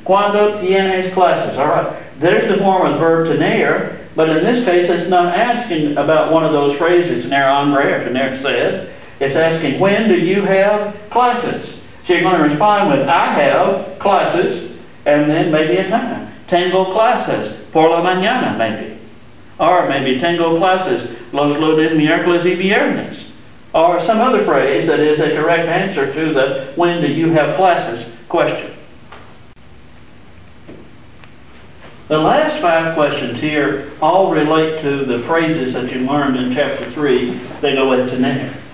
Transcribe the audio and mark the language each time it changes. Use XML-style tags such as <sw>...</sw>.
<es>Cuando tienes clases?</es> <en>All right. There's the form of the verb tener, but in this case it's not asking about one of those phrases, tener hambre or tener sed. It's asking, when do you have classes? So you're going to respond with, I have classes, and then maybe a time.</en> <es>Tengo clases por la mañana,</es> <en>maybe. Or maybe</en> <es>tengo clases los lunes, miércoles y viernes.</es> <en>Or some other phrase that is a correct answer to the when do you have classes question. The last 5 questions here all relate to the phrases that you learned in chapter 3. They go with tener.</en>